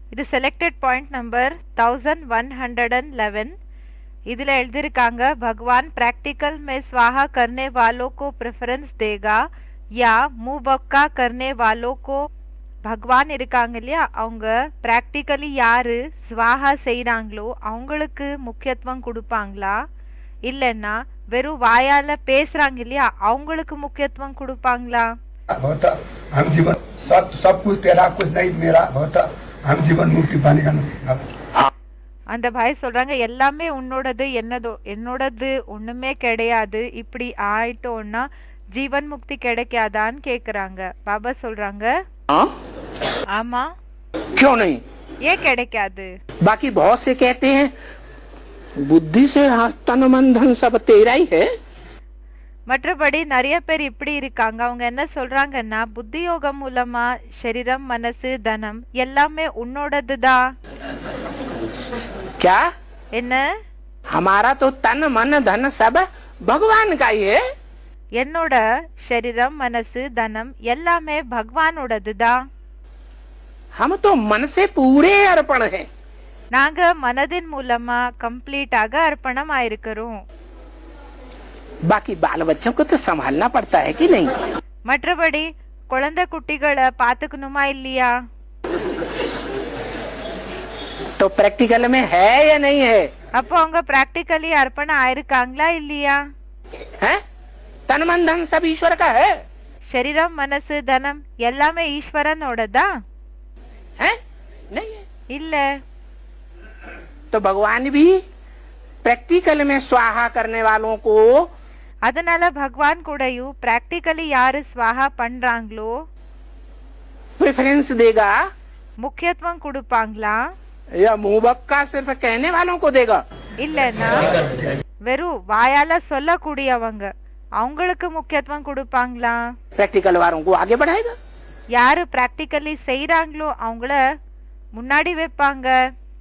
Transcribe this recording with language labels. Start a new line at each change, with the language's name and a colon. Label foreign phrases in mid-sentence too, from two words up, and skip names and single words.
Tamil: இது செலக்டட் பாயிண்ட் நம்பர் 1111. इधर எழுதிருக்காங்க
Hindi: भगवान प्रैक्टिकल में स्वाहा करने वालों को प्रेफरेंस देगा या मुंह बक्का करने वालों को
Tamil: भगवान இருக்காங்க இல்லையா அவங்க பிராக்டிகலி யாரு ஸ்வாஹா செய்றாங்களோ அவங்களுக்கு முக்கியத்துவம் கொடுப்பாங்களா இல்லன்னா வெறும் வாயால பேசுறாங்க இல்லையா அவங்களுக்கு முக்கியத்துவம் கொடுப்பாங்களா
Hindi: हम जीवन सब कुछ तेरा कुछ नहीं मेरा होता हम जीवन मुक्ति पाने का
Tamil: அந்த பாய் சொல்றாங்க எல்லாமே உன்னோடது என்னோடது ஒண்ணுமே கிடையாது இப்படி ஆயிட்டோம்னா
Hindi: जीवन मुक्ति
Tamil: கிடைக்காதான்னு கேக்குறாங்க பாபா சொல்றாங்க ஆமா
Hindi: क्यों नहीं
Tamil: ये கிடைக்காது
Hindi: बाकी बहुत से कहते हैं बुद्धि से तन मन धन सब तेरा ही है
Tamil: மற்றபடி நிறைய பேர் இப்படி இருக்காங்க அவங்க என்ன சொல்றாங்கன்னா புத்தி யோகம் மூலமா சரீரம் மனசு தனம் எல்லாமே உன்னோடதுதான்
Hindi: क्या
Tamil: என்ன
Hindi: हमारा तो तन मन धन सब भगवान का ही है
Tamil: என்னோட சரீரம் மனசு தனம் எல்லாமே பகவானோடதுதான்
Hindi: हम तो मन से पूरे अर्पण हैं
Tamil: நாங்க மனதின் மூலமா கம்ப்ளீட்டாக அர்ப்பணம் ஆயிருக்கிறோம்
Hindi: बाकी बाल बच्चों को तो संभालना पड़ता है कि नहीं
Tamil: மற்றபடி குழந்தை குட்டிகளை பாத்துக்கணுமா இல்லையா
Hindi: तो प्रैक्टिकल में है या नहीं है
Tamil: அப்போ அவங்க பிராக்டிகலி அர்ப்பணம் ஆயிருக்காங்களா இல்லையா
Hindi: हैं? तन मन धन सब ईश्वर का है
Tamil: சரீரம் மனசு தனம் எல்லாமே ஈஸ்வரனோடதா
Hindi: हैं? नहीं है
Tamil: இல்ல
Hindi: तो भगवान भी प्रैक्टिकल में स्वाहा करने वालों को
Tamil: அதனால பகவான் கூடயும் பிராக்டிகலி யாரு ஸ்வாஹா பண்றாங்களோ
Hindi: प्रेफरेंस देगा
Tamil: முக்கியத்துவம் கொடுப்பாங்களா
Hindi: या मुंह बक्का सिर्फ कहने वालों को देगा
Tamil: இல்லன்னா வெறும் வாயால சொல்லக்கூடியவங்க அவங்களுக்கு முக்கியத்துவம் கொடுப்பாங்களா
Hindi: प्रैक्टिकल वालों को आगे बढ़ाएगा
Tamil: யாரு பிராக்டிகலி செய்யறாங்களோ அவங்கள முன்னாடி வைப்பாங்க